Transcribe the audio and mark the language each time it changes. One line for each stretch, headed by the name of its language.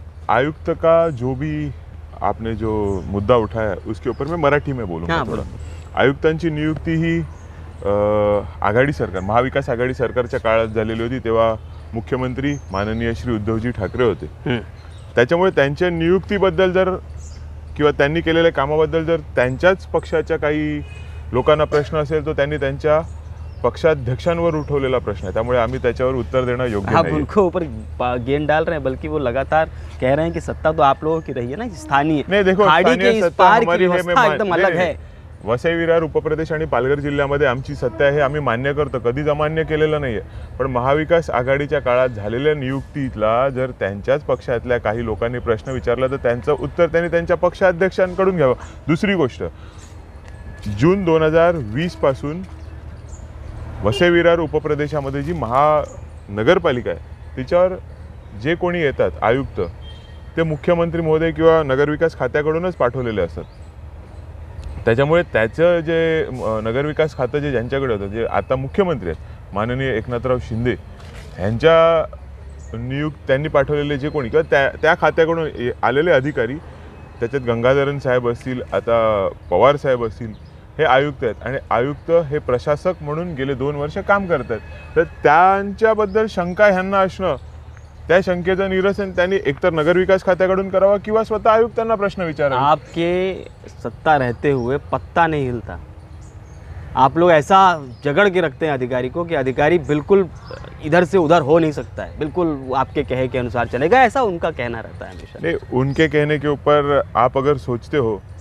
Hindi: आयुक्त का जो भी आपने जो मुद्दा उठाया उसके ऊपर मैं मराठी में बोलूँगा। हाँ, बोलो।
Marathi: आयुक्तांची नियुक्ती ही आघाडी सरकार, महाविकास आघाडी सरकारच्या काळात झालेली होती। तेव्हा मुख्यमंत्री माननीय श्री उद्धवजी ठाकरे होते। त्याच्यामुळे त्यांच्या नियुक्तीबद्दल जर किंवा त्यांनी केलेल्या कामाबद्दल जर त्यांच्याच पक्षाच्या काही लोकांना प्रश्न असेल तो त्यांनी त्यांच्या पक्षाध्यक्षांवर उठवलेला प्रश्न है, त्यामुळे आम्ही त्याच्यावर उत्तर देना योग्य
Hindi: आप नहीं। उनको ऊपर गेंद डाल रहे हैं, बल्कि वो लगातार कह रहे हैं कि सत्ता तो आप लोगों की रही है ना, स्थानीय। नहीं, देखो, खाड़ी के स्थानीय इस सत्ता पार की हमारी है, व्यवस्था एकदम अलग है।
Marathi: वसई विरार उपप्रदेश आणि पालघर जिल्ह्यामध्ये आमची सत्ता आहे, आम्ही मान्य करतो, कधीच अमान्य केलेलं नाहीये। पण महाविकास आघाडीच्या काळात झालेल्या नियुक्तीला जर त्यांच्याच पक्षातल्या काही लोकांनी प्रश्न विचारला तर त्यांचं उत्तर त्यांनी त्यांच्या पक्षाध्यक्षांकडून घ्यावं। दुसरी गोष्ट, जून 2020 पासून वसई विरार उपप्रदेशामध्ये जी महानगरपालिका आहे तिच्यावर जे कोणी येतात आयुक्त ते मुख्यमंत्री महोदय किंवा नगरविकास खात्याकडूनच पाठवलेले असतात। त्याच्यामुळे त्याचं जे नगरविकास खातं जे ज्यांच्याकडे होतं, जे आता मुख्यमंत्री आहेत माननीय एकनाथराव शिंदे यांच्या त्यांनी पाठवलेले जे कोणी किंवा त्या खात्याकडून आलेले अधिकारी, त्याच्यात गंगाधरन साहेब असतील, आता पवार साहेब असतील, हे आयुक्त आहेत आणि आयुक्त हे प्रशासक म्हणून गेले 2 वर्ष काम करतात। तर त्यांच्याबद्दल शंका ह्यांना असणं, त्या शंकेचं निरसन त्यांनी एकतर नगरविकास खात्याकडून करावा किंवा स्वतः आयुक्तांना प्रश्न विचारावा।
Hindi: आपके सत्ता रहते हुए पत्ता नहीं हिलता, आप लोग ऐसा जगड़ के रखते हैं अधिकारी को कि अधिकारी बिल्कुल इधर से उधर हो नहीं सकता है, बिल्कुल आपके कहे के अनुसार चलेगा, ऐसा उनका कहना रहता है हमेशा। नहीं, उनके कहने के ऊपर आप अगर सोचते हो